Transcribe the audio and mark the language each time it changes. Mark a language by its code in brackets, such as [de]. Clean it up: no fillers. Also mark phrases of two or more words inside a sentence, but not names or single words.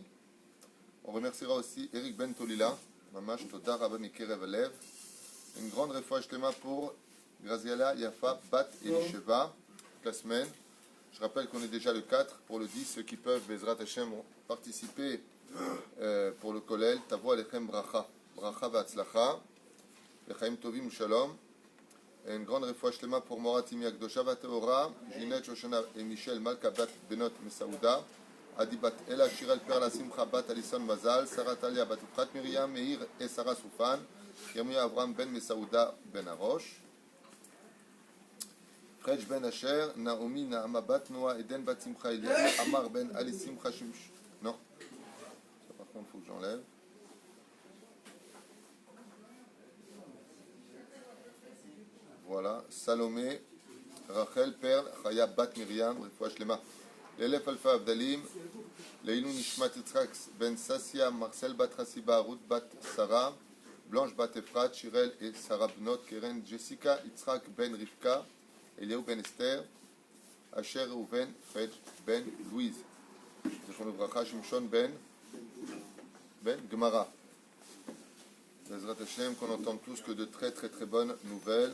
[fr] On remerciera aussi Eric Ben Tolila, [he] ממש תודה רבה מקרב הלב. [fr] Une grande [he] רפואה שלמה [fr] pour Graziella Yafa Bat Elisheva, la semaine. Je rappelle qu'on est déjà le 4. Pour le 10, ceux qui peuvent, [he] בעזרת השם, [fr] participer pour le Kolel. [he] תבוא עליכם ברכה. ברכה והצלחה. לחיים טובים שלום. [fr] Et une grande [he] רפואה שלמה [fr] pour Morat Imiak Dosha Vateora, Ginette Shoshana et Michel Malkabat Benot Mesaouda. Adi Bat Ela Shirel Perla Simcha Bat Alison Mazal. Sarah Talia Bat Uprat Miriam Meir et Sarah Soufan. Yamuya Avram Ben Mesaouda Ben Arosh. Frej Ben Asher, Naomi Naama Bat Noah Eden Bat Simcha Elia, Amar Ben Ali Simcha Shimsh. Non, ça par contre il faut que j'enlève. Voilà, Salomé, Rachel Perl, Chaya Bat Miriam, [he] רפואה שלמה. [fr] L'élève Alpha Abdalim, [he] לעילוי נשמת [fr] Yitzhak Ben Sassia, Marcel Bat Hasiba, Ruth Bat Sarah, Blanche Bat Efrat, Shirel et Sarah Bnot, Keren Jessica, Yitzhak Ben Rivka, Eliaou Ben Esther, Asher Reuven, Fred Ben Louise. [he] זכרון ברכה, [fr] Shimshon Ben Gemara. [he] בעזרת השם, [fr] qu'on entende tous que de très très très bonnes nouvelles.